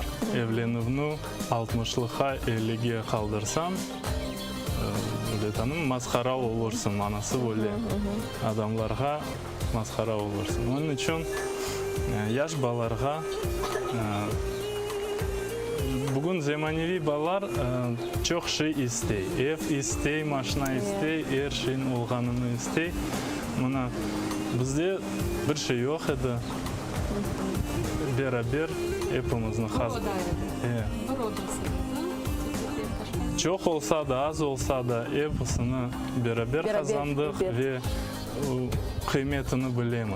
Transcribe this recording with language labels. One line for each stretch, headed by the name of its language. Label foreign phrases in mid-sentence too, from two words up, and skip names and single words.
Crimean Tatar: Evlenuvni 60'lığa 50'ge kaldırsam, masxara olursun, manası böyle. Adamlarga masxara olursun. Onun için yaş balarga bugün zemanevi balar çok şey istey. Ev istey, maşina istey, her şeyin olganını istey. Buna bizde bir şey yok edi. Beraber hepimizin Çok olsa da az olsa da hepsini beraber kazandık ve kıymetini bilemiz.